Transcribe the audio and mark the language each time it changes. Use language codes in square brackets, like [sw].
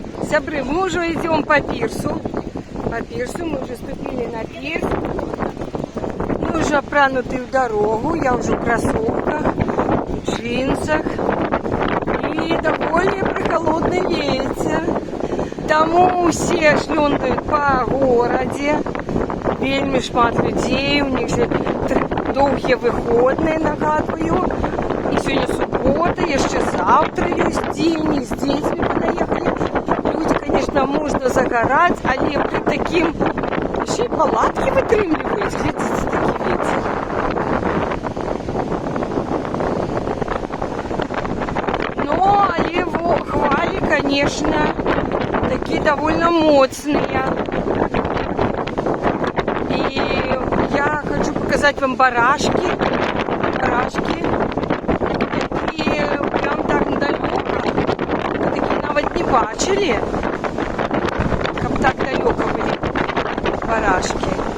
[ru] Сябры, мы уже идем по пирсу. По пирсу мы уже ступили на пирс. Мы уже опрануты в дорогу. Я уже в кроссовках, в джинсах. И довольно прохолодный ветер. Тому все шлюндают по городе. [be] Вельми шмат людей. [uk] У них же довгі виходні, нагадую. І сьогодні субота, і ще завтра є день, і з дітьми понаїхали. [ru] Люди, конечно, можно загорать, [uk] але при таким ще й палатки витримлюють. [ru] Глядите, такий ветер. Но але его хвали, конечно, такие довольно моцные. И я хочу показать вам барашки. [uk] Барашки. І прям так далеко. Такі навіть не бачили, як так далеко були барашки.